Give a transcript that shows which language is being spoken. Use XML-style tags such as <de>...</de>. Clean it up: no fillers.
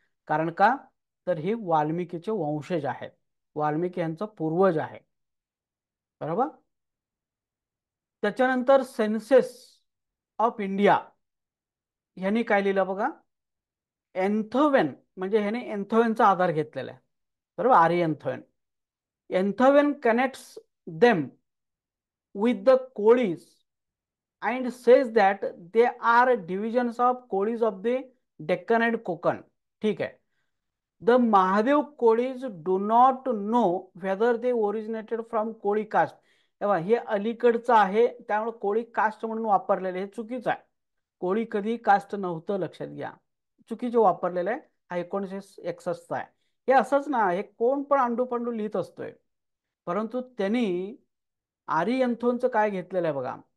<mr>कारण का, तर हे वाल्मिकीचे वंशज आहेत, वाल्मिकी यांचा पूर्वज आहे. बरोबर. त्याच्यानंतर सेन्सेस ऑफ इंडिया ह्यांनी काय लिहिलं बघा, एन्थोवेन, म्हणजे ह्याने एन्थोवेनचा आधार घेतलेला आहे. बरोबर, आर्य एन्थोवेन.</mr> <en>Enthoven connects them with the Kolis and says that they are divisions of Kolis of the Deccan and Konkan.</en> <mr>ठीक आहे.</mr> <en>The Mahadev Kolis do not know whether they originated from Koli caste.</en> <mr>तेव्हा हे अलीकडचं आहे, त्यामुळे कोळी कास्ट म्हणून वापरलेले हे चुकीचं आहे. कोळी कधी कास्ट नव्हतं, लक्षात घ्या. चुकीचे वापरलेलं आहे. हा 1961 आहे. हे असंच ना, हे कोण पण अंडू पंडू लिहित असतोय. परंतु त्यांनी आरियन्थोनचं काय घेतलेलं आहे बघा.</mr>